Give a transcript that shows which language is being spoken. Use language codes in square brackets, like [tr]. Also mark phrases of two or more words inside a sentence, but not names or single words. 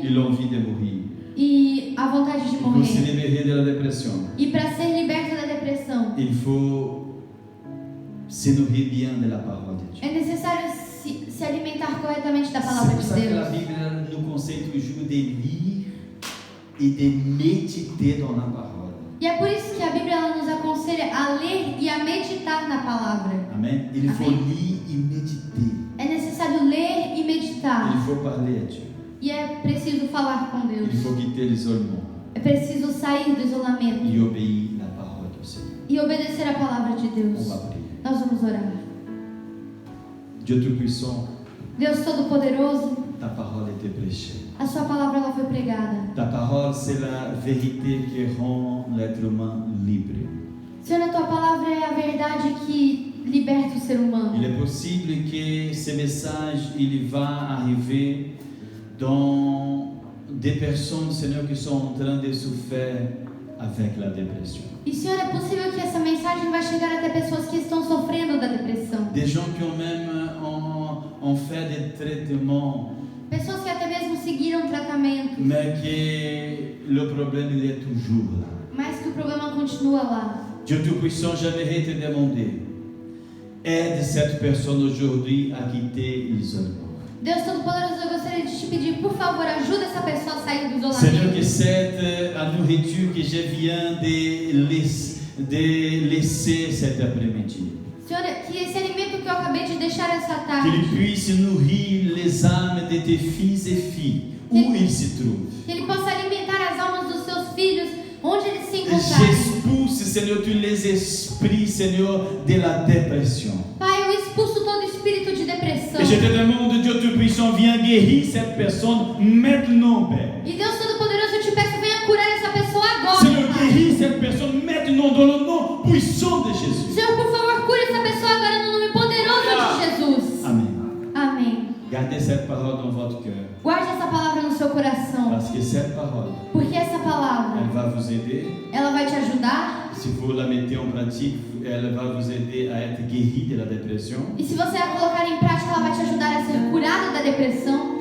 [fr] et l'envie de mourir. [pt] e a vontade de [fr] Pour se [pt] morrer. [fr] libérer de la dépression, [pt] E para ser liberto da depressão, [fr] il faut se nourrir bien de la parole de Dieu. [pt] é necessário se alimentar corretamente da [fr] C'est [pt] palavra [fr] pour [pt] de [fr] ça que la [pt] Deus. [fr] Bible nous conseille toujours de lire et de méditer dans la parole. [pt] E é por isso que a Bíblia ela nos aconselha a ler e a meditar na palavra. [fr] Amen. Il faut [pt] Amen. [fr] lire et méditer. [pt] É necessário ler e [fr] Il [pt] meditar. [fr] faut parler à Dieu. [pt] E é preciso falar com Deus. [fr] Il faut quitter l'isolement [pt] É preciso sair do isolamento [fr] et obéir à la parole du Seigneur. [pt] e obedecer a palavra de [fr] On [pt] Deus. [fr] va prier. [pt] Nós vamos orar. [fr] Dieu Tout-Puissant, [pt] Deus Todo-Poderoso, [fr] ta parole était prêchée. [pt] a sua palavra ela foi pregada. [fr] Ta parole, c'est la vérité qui rend l'être humain libre. [pt] Senhor, a tua palavra é a verdade que liberta o ser [fr] Il [pt] humano. [fr] est possible que ce message, il va arriver dans des personnes, Seigneur, qui sont en train de souffrir avec la dépression. [pt] E, Senhor, é possível que essa mensagem vai chegar até pessoas que estão sofrendo da depressão. [fr] Des gens qui ont même ont fait des traitements, [pt] Pessoas que até mesmo seguiram tratamento, [fr] mais que le problème, il est toujours là. [pt] mas que o problema continua lá. [fr] Dieu Tout-Puissant, j'aimerais te demander, aide cette personne aujourd'hui à quitter l'isolement. [pt] Deus Todo-Poderoso, eu gostaria de te pedir, por favor, ajuda essa pessoa a sair do [fr] Seigneur, que [pt] isolamento. [fr] cette nourriture que je viens de laisser cet après-midi, [pt] Senhor, que esse alimento que eu acabei de deixar essa tarde, [fr] qu'il puisse nourrir les âmes de tes fils et filles, où ils se trouvent. [pt] que ele possa alimentar as almas dos seus filhos, onde eles se encontrarem. [fr] J'expulse, Seigneur, tous les esprits, Seigneur, de la dépression. [pt] Pai, eu expulso todo espírito de depressão. [fr] Et je te demande, Dieu Tout-Puissant, viens guérir cette personne maintenant, Père. [pt] E Deus Todo-Poderoso, eu te peço, venha curar essa pessoa agora. [fr] Seigneur, [pt] Pai. [fr] guéris cette personne maintenant dans le nom puissant de Jésus. [pt] Senhor, por favor, cure essa pessoa agora no nome poderoso de Jesus. [fr] Amen. [pt] Amém. [fr] Gardez cette parole dans votre cœur. [pt] Guarde essa palavra no seu coração, [fr] Parce que cette parole, [pt] porque essa [fr] elle [pt] palavra, [fr] va vous aider. [pt] ela vai te ajudar. [fr] Si vous la mettez en pratique, elle va vous aider à être guéri de la dépression. [pt] E se você a colocar em prática, ela vai te ajudar a ser curado da depressão.